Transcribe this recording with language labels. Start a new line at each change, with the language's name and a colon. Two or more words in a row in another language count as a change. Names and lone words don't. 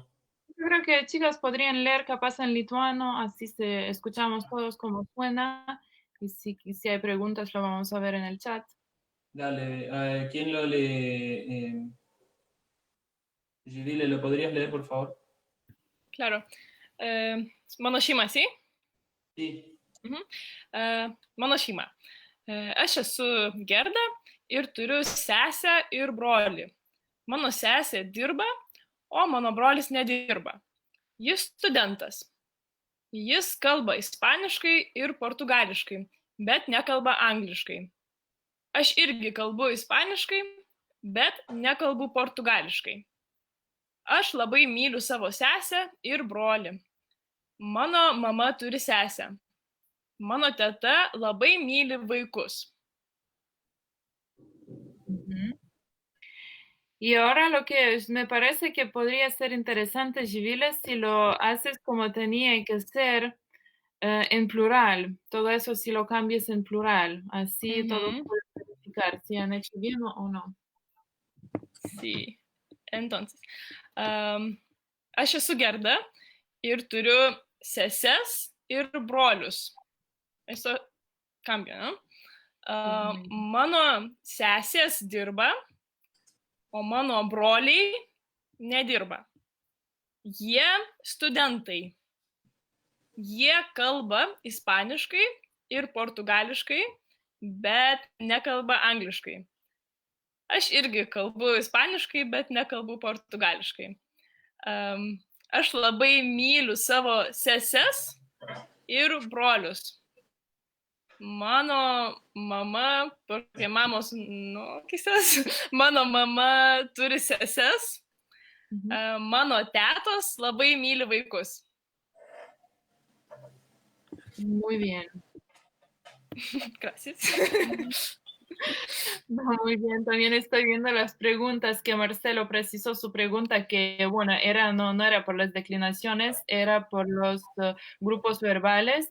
Spanish: Yo creo que chicas podrían leer capaz en lituano, así escuchamos todos cómo suena, y si hay preguntas lo vamos a ver en el chat. Dale, ¿quién lo lee? Gidile, ¿lo podrías leer, por favor? Claro.
Lithuanian: Mano šeima,
Spanish: ¿sí? Sí.
Lithuanian: Mano šeima. Aš esu Gerda ir turiu sesę ir brolį. Mano sesė dirba, o mano brolis nedirba. Jis studentas. Jis kalba ispaniškai ir portugališkai, bet nekalba angliškai. Aš irgi kalbu ispaniškai, bet nekalbu portugališkai. Aš labai myliu savo sesę ir brolį. Mano mama turi sesę. Mano teta labai myli vaikus.
Spanish: Y ahora lo que me parece que podría ser interesante, Giviles, si lo haces como tenía que ser en plural. Todo eso si lo cambias en plural. Así todos pueden verificar si han hecho bien o no. Sí. Entonces,
Lithuanian: aš esu Gerda ir turiu seses ir brolius.
Spanish: Eso cambia, ¿no?
Lithuanian: Mano sesės dirba, o mano broliai nedirba. Jie studentai. Jie kalba ispaniškai ir portugališkai, bet nekalba angliškai. Aš irgi kalbu ispaniškai, bet nekalbu portugališkai. Aš labai myliu savo seses ir brolius. Mano mama,
Spanish: porque mamos, no, quizás,
Lithuanian: mano mama turi seses, mano tetos labai myli vaikus.
Spanish: Muy bien. Gracias. Muy bien, también estoy viendo las preguntas que Marcelo precisó su pregunta que, bueno, no era por las declinaciones, era por los grupos verbales.